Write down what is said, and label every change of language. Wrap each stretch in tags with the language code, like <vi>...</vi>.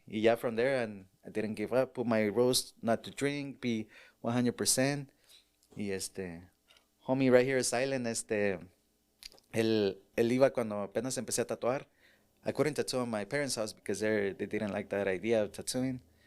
<en>Y ya from there, and I didn't give up. Put my rules not to drink, be 100%.</en> <es>Y</es> <en>homie right here is silent,</en> <es>él iba cuando apenas empecé a tatuar.</es> <en>I couldn't tattoo in my parents' house because they didn't like that idea of tattooing.</en>